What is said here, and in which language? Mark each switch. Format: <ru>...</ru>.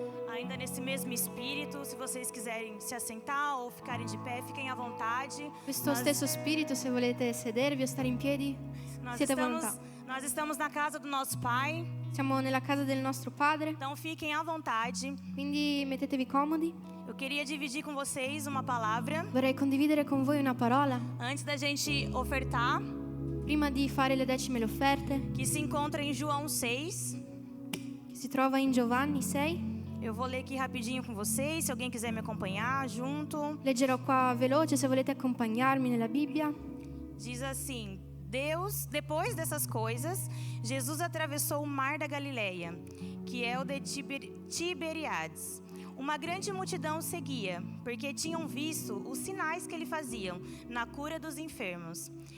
<pt>Ainda nesse mesmo espírito, se vocês quiserem se assentar ou ficarem de pé, fiquem à vontade.</pt> <it>Questo stesso spirito, se volete sedervi o stare in piedi, siete a volontà.</it> <pt>Nós estamos na casa do nosso Pai,</pt> <it>Siamo nella casa del nostro Padre,</it> <pt>então fiquem à vontade.</pt> <it>quindi mettetevi comodi.</it> <pt>Eu queria dividir com vocês uma palavra</pt> <it>Vorrei condividere con voi una parola</it> <pt>antes da gente ofertar,</pt> <it>prima di fare le decime e le offerte,</it> <pt>que se encontra em João 6.</pt> <it>che si trova in Giovanni 6.</it> <pt>Eu vou ler aqui rapidinho com vocês, se alguém quiser me acompanhar junto.</pt> <it>Leggerò qua veloce, se volete accompagnarmi nella Bibbia.</it> <pt>Diz assim: depois dessas coisas, Jesus atravessou o mar da Galileia, que é o de Tiberíades. Uma grande multidão o seguia, porque tinham visto os sinais que ele fazia na cura dos enfermos.</pt>